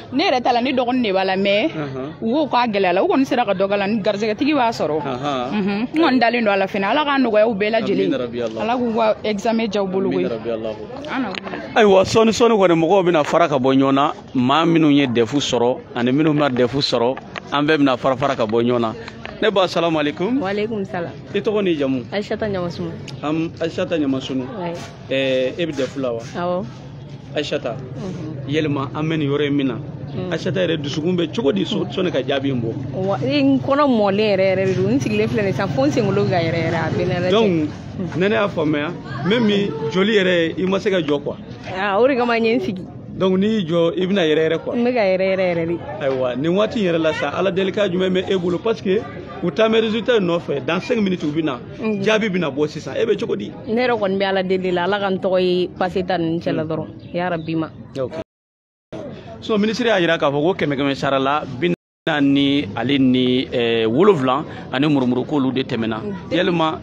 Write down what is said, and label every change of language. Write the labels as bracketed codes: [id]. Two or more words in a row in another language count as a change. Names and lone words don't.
[bm] Ne yɛrɛ t'a la ne dɔgɔnin de b'a la mais u ko k'a gɛlɛyala u kɔni sera ka dɔ k'a la ni garizɛgɛtigi b'a sɔrɔ. N kɔni dalen don a la fɛnɛ Ala k'a nɔgɔya u bɛɛ lajɛlen. Ala k'u ka examen diya u bolo koyi. Ayiwa sɔɔni kɔni mɔgɔw bɛna fara ka bɔ ɲɔgɔn na maa minnu ye defu sɔrɔ ani minnu ma defu sɔrɔ an bɛɛ bɛna fara ka bɔ ɲɔgɔn na. Ne ba [ar] assalamu alaikum. Wa alaikum salam. [bm] I tɔgɔ ni jamu? Aïssata Ɲamasunu. Aïssata Ɲamasunu. E bɛ defu la wa? Awɔ. Aïssata yɛlɛma an bɛ nin yɔrɔ in min na Aïssata yɛrɛ dusukun bɛ cogo di sɔnni ka jaabi in bɔ? N kɔnɔ mɔlen yɛrɛ de don n sigilen filɛ nin sisan fo n senkolo bɛ ka yɛrɛ a bɛ ne yɛrɛ. Donc ne y'a faamuya même joli yɛrɛ i ma se ka jɔ quoi? O de kama n ye n sigi. Donc n'i y'i jɔ i bɛna yɛrɛ quoi? N bɛ ka yɛrɛ de. Ayiwa nin waati in yɛrɛ la sa Ala delikan jumɛn bɛ e bolo [fr] parce que [bm] u taa mɛ résultat nɔfɛ [fr] dans 5 minutes [bm] u bɛ na jaabi bɛna bɔ sisan e bɛ cogo di? Ne yɛrɛ kɔni bɛ Ala deli la Ala ka n tɔgɔ ye passé ta ninnu cɛla dɔrɔn ya rabi ma. So ministre y'a jira k'a fɔ ko 100 sara la ni ale ni woloflan ani murumuru k'olu de tɛmɛna yalima